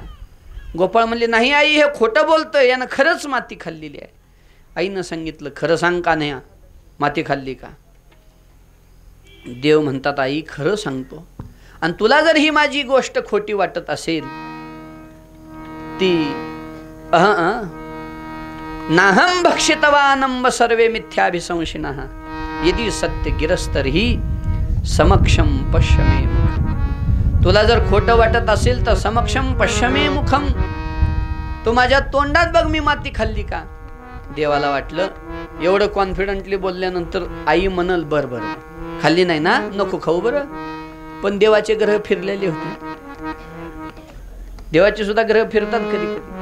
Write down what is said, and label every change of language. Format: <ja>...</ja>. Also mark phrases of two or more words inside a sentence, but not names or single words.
<mr>गोपाळ म्हणले नाही आई हे खोटं बोलतंय, यानं खरंच माती खाल्लेली आहे. आईनं सांगितलं खरं सांग का नाही माती खाल्ली का? देव म्हणतात आई खरं सांगतो, आणि तुला जर ही माझी गोष्ट खोटी वाटत असेल ती</mr> <sa>नाहम भक्षितवानंब सर्वे मिथ्याभिसंशिनः यदि सत्य गिरस्तर्हि समक्षम पश्यमे मुखम.</sa> <mr>तुला जर खोटं वाटत असेल तर</mr> <sa>समक्षम पश्यमे मुखम,</sa> <mr>तू माझ्या तोंडात बघ मी माती खाल्ली का. देवाला वाटलं एवढं कॉन्फिडंटली बोलल्यानंतर आई म्हणल बर बर खाल्ली नाही ना, नको खाऊ बरं. पण देवाचे ग्रह फिरलेले होते, देवाचे सुद्धा ग्रह फिरतात कधी कधी.</mr>